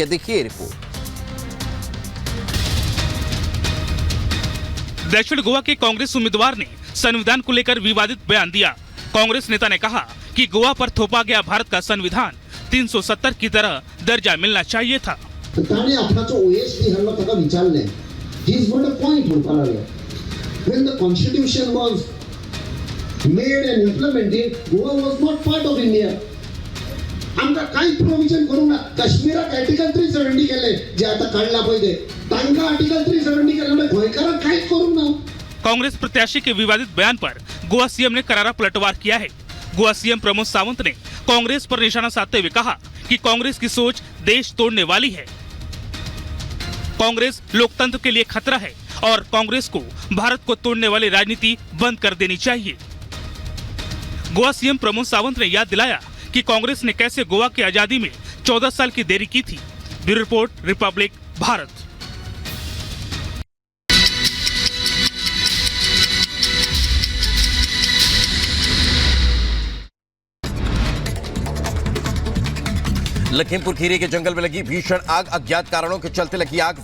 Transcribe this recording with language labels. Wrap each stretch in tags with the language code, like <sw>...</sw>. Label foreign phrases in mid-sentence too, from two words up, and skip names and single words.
<hi>देखिए रिपोर्ट। दक्षिण गोवा के कांग्रेस उम्मीदवार ने संविधान को लेकर विवादित बयान दिया। कांग्रेस नेता ने कहा कि गोवा पर थोपा गया भारत का संविधान 370 की तरह दर्जा मिलना चाहिए था।</hi> <en>When the constitution was made and implemented, Goa was not part of India.</en> <kok>आमका काही प्रोविजन करूंक ना. काश्मीराक आर्टिकल 370 केले जे आता काढला पहिले. तांका आर्टिकल 370 केले गोयकाराक काही करूंक ना.</kok> <hi>कांग्रेस प्रत्याशी के विवादित बयान पर गोवा सीएम ने करारा पलटवार किया है। गोवा सीएम प्रमोद सावंत ने कांग्रेस पर निशाना साधते हुए कहा कि कांग्रेस की सोच देश तोड़ने वाली है। कांग्रेस लोकतंत्र के लिए खतरा है और कांग्रेस को भारत को तोड़ने वाली राजनीति बंद कर देनी चाहिए। गोवा सीएम प्रमोद सावंत ने याद दिलाया कि कांग्रेस ने कैसे गोवा की आजादी में 14 साल की देरी की थी। ब्यूरो रिपोर्ट, रिपब्लिक भारत। लखीमपुर खीरी के जंगल में लगी भीषण आग, अज्ञात कारणों के चलते लगी आग।</hi>